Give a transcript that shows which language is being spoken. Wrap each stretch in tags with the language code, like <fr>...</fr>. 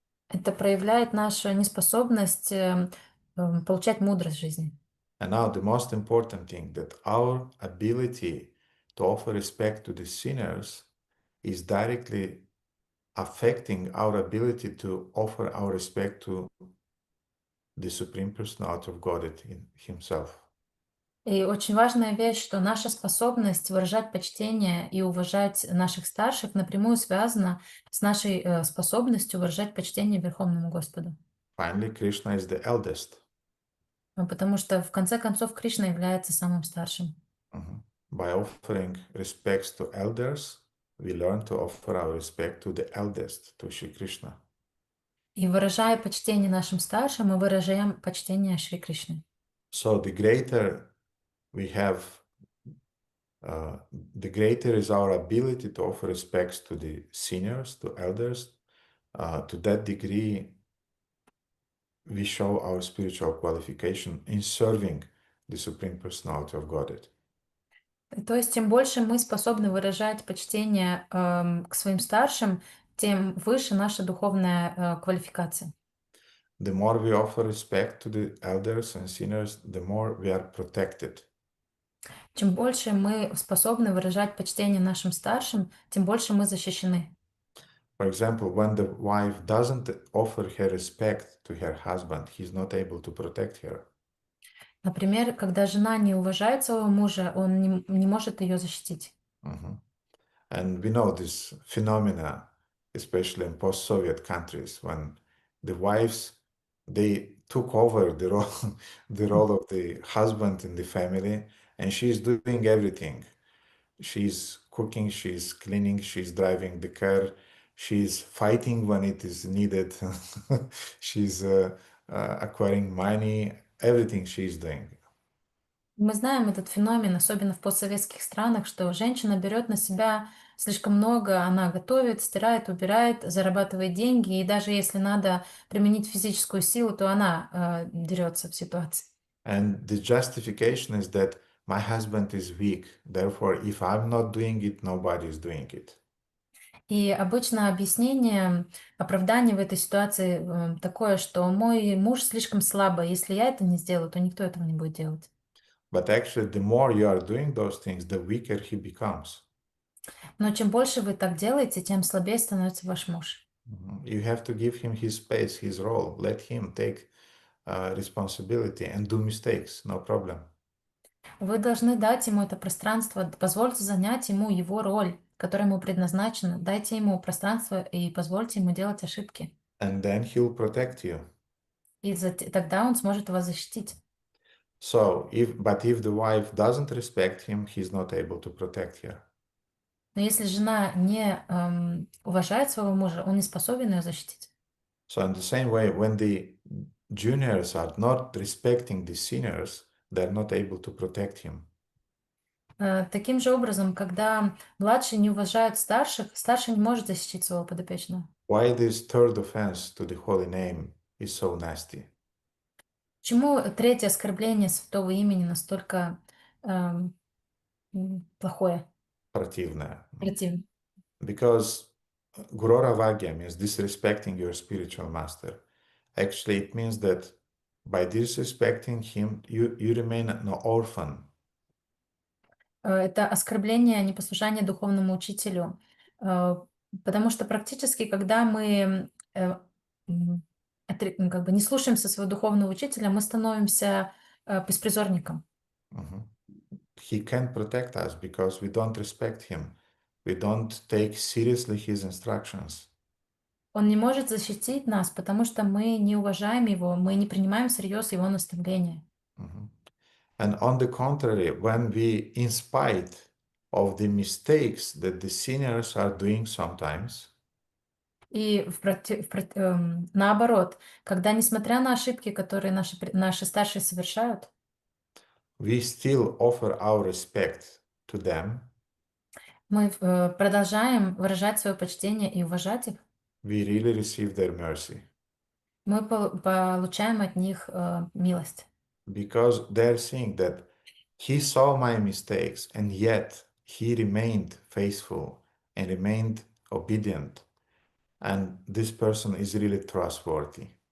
<ru>это проявляет нашу неспособность получать мудрость в жизни.</ru> <en>And now the most important thing, that our ability to offer respect to the sinners is directly affecting our ability to offer our respect to the Supreme Personality of Godhead in Himself.</en> <ru>И очень важная вещь, что наша способность выражать почтение и уважать наших старших напрямую связана с нашей способностью выражать почтение Верховному Господу.</ru> <en>Finally, Krishna is the eldest.</en> <ru>Потому что, в конце концов, Кришна является самым старшим.</ru> <en>By offering respects to elders, we learn to offer our respect to the eldest, to Shri Krishna.</en> <ru>И выражая почтение нашим старшим, мы выражаем почтение Шри Кришне.</ru> <en>So the greater we have, the greater is our ability to offer respects to the seniors, to elders. To that degree, we show our spiritual qualification in serving the Supreme Personality of Godhead.</en> <ru>То есть, тем больше мы способны выражать почтение к своим старшим, тем выше наша духовная квалификация.</ru> <en>The more we offer respect to the elders and seniors, the more we are protected.</en> <ru>Чем больше мы способны выражать почтение нашим старшим, тем больше мы защищены.</ru> <en>For example, when the wife doesn't offer her respect to her husband, he's not able to protect her.</en> <ru>Например, когда жена не уважает своего мужа, он не может ее защитить.</ru> <en>And we know this phenomena, especially in post-Soviet countries, when the wives, they took over the role of the husband in the family, and she's doing everything. She's cooking, she's cleaning, she's driving the car, she's fighting when it is needed, she's acquiring money, everything she's doing.</en> <ru>Мы знаем этот феномен, особенно в постсоветских странах, что женщина берет на себя слишком много, она готовит, стирает, убирает, зарабатывает деньги, и даже если надо применить физическую силу, то она дерется в ситуации.</ru> <en>And the justification is that my husband is weak, therefore if I'm not doing it, nobody is doing it.</en> <ru>И обычно объяснение, оправдание в этой ситуации такое, что мой муж слишком слабый, если я это не сделаю, то никто этого не будет делать.</ru> <en>But actually, the more you are doing those things, the weaker he becomes.</en> <ru>Но чем больше вы так делаете, тем слабее становится ваш муж.</ru> <en>You have to give him his space, his role. Let him take responsibility and do mistakes, no problem.</en> <ru>Вы должны дать ему это пространство, позвольте занять ему его роль, которая ему предназначена. Дайте ему пространство и позвольте ему делать ошибки.</ru> <en>And then he'll protect you.</en> <ru>И тогда он сможет вас защитить.</ru> <en>So, but if the wife doesn't respect him, he's not able to protect her.</en> <ru>Но если жена не уважает своего мужа, он не способен ее защитить.</ru> <en>So in the same way, when the juniors are not respecting the seniors, they're not able to protect him.</en> <ru>Таким же образом, когда младшие не уважают старших, старший не может защитить своего подопечного.</ru> <en>Why this third offense to the holy name is so nasty?</en> <ru>Почему третье оскорбление святого имени настолько плохое, Противное. противное?</ru> <en>Because Guroravagya means disrespecting your spiritual master. Actually, it means that by disrespecting him, you remain an orphan.</en> <ru>Это оскорбление, непослушание духовному учителю. Потому что практически, когда мы как бы не слушаемся своего духовного учителя, мы становимся беспризорником.</ru> <en>He can't protect us because we don't respect him. We don't take seriously his instructions.</en> <ru>Он не может защитить нас, потому что мы не уважаем его, мы не принимаем всерьез его наставления.</ru> <en>And on the contrary, when we, in spite of the mistakes that the seniors are doing sometimes,</en> <ru>И наоборот, когда, несмотря на ошибки, которые наши старшие совершают,</ru> <en>we still offer our respect to them,</en> <ru>мы продолжаем выражать свое почтение и уважать их,</ru> <en>we really receive their mercy.</en> <ru>мы получаем от них милость.</ru> <en>Because they're seeing that he saw my mistakes and yet he remained faithful and remained obedient. And this person is really trustworthy.</en>